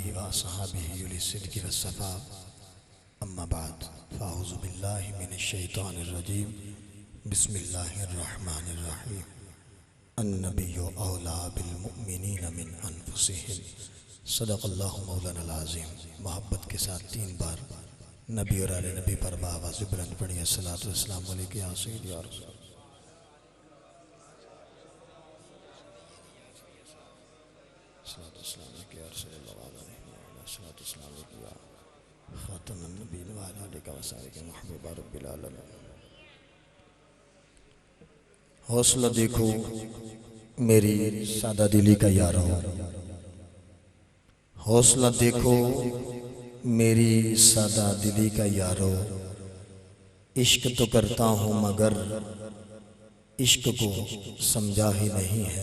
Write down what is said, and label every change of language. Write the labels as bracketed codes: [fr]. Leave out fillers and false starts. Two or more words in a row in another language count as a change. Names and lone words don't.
[ar] أصحابه للصدق والصفا أما بعد فأعوذ بالله من الشيطان الرجيم بسم الله الرحمن الرحيم النبي أولى بالمؤمنين من أنفسهم صدق الله مولانا العظيم. [hi] मोहब्बत के साथ 3 बार नबी और आले नबी पर बावाज़ बुलंद पढ़िए [ar] الصلاة والسلام عليك يا سيدي يا رسول. الصلاة والسلام عليك يا رسول الله والصلاة والسلام عليك يا خاتم النبيين وعلى آلك وصحبك محبوب رب العالمين. [hi] हौसला देखो मेरी सादा दिली का यारो, हौसला देखो मेरी सादा दिली का यारो। इश्क तो करता हूँ मगर इश्क को समझा ही नहीं है।